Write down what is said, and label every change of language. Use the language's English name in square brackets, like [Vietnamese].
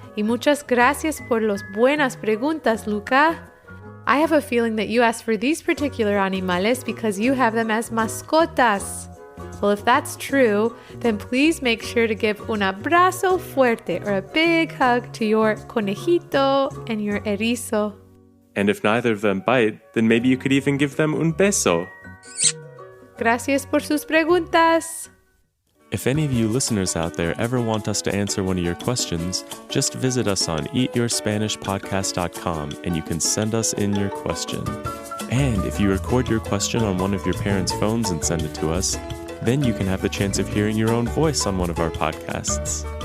[Spanish] Y muchas gracias por las buenas preguntas, Luca. [English] I have a feeling that you asked for these particular animales because you have them as mascotas. Well, if that's true, then please make sure to give [Spanish] un abrazo fuerte [English] or a big hug to your conejito and your erizo. And if neither of them bite, then maybe you could even give them [Spanish] un beso. Gracias por sus preguntas. [English] If any of you listeners out there ever want us to answer one of your questions, just visit us on eatyourspanishpodcast.com and you can send us in your question. And if you record your question on one of your parents' phones and send it to us, then you can have the chance of hearing your own voice on one of our podcasts.